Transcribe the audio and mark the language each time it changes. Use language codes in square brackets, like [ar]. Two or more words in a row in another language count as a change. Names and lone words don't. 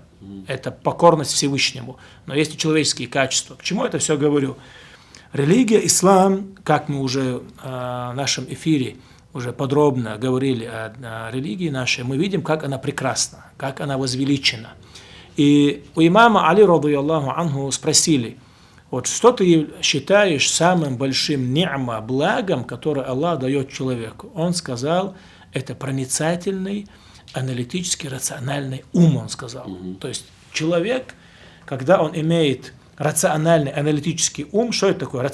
[ru] Это покорность Всевышнему. Но есть и человеческие качества. К чему это все говорю? Религия ислам, как мы уже в нашем эфире уже подробно говорили о религии нашей, мы видим, как она прекрасна, как она возвеличена. И у имама Али, [ar] رضي الله عنه, [ru] спросили, вот что ты считаешь самым большим ни'ма, благом, которое Аллах дает человеку? Он сказал, это проницательный, аналитический, рациональный ум, он сказал. То есть человек, когда он имеет рациональный, аналитический ум, что это такое?